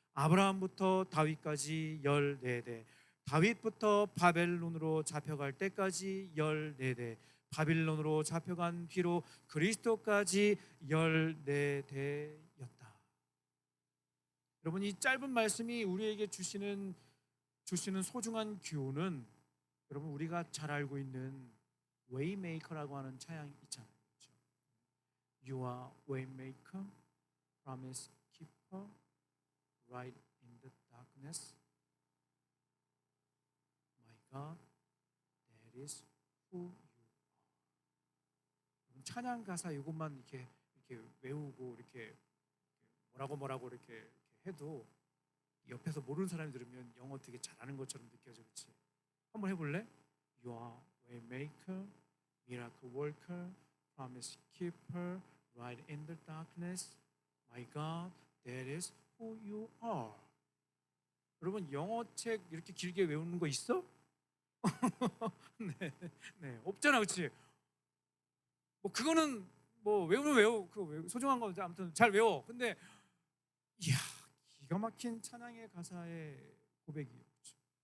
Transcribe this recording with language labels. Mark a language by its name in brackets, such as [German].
[Korean] 아브라함부터 다윗까지 14대, 다윗부터 바벨론으로 잡혀갈 때까지 14대, 바빌론으로 잡혀간 뒤로 그리스도까지 14대였다. 여러분, 이 짧은 말씀이 우리에게 주시는 소중한 교훈은 여러분, 우리가 잘 알고 있는 웨이메이커라고 하는 찬양 있잖아요. 그렇죠? [English] You are waymaker, promise keeper, light in the darkness. My God, that is who you are. [Korean] 찬양 가사 이것만 이렇게 외우고 이렇게 뭐라고 이렇게 해도 옆에서 모르는 사람이 들으면 영어 되게 잘하는 것처럼 느껴져. 그렇지? 한번 해볼래? [English] You are waymaker, miracle worker, promise keeper, light in the darkness. My God, that is who you are. [Korean] 여러분, 영어 책 이렇게 길게 외우는 거 있어? 네, 없잖아, 그렇지? 뭐 그거는 뭐 외우면 그 소중한 거 아무튼 잘 외워. 근데 이야, 기가 막힌 찬양의 가사의 고백이에요. 그렇죠?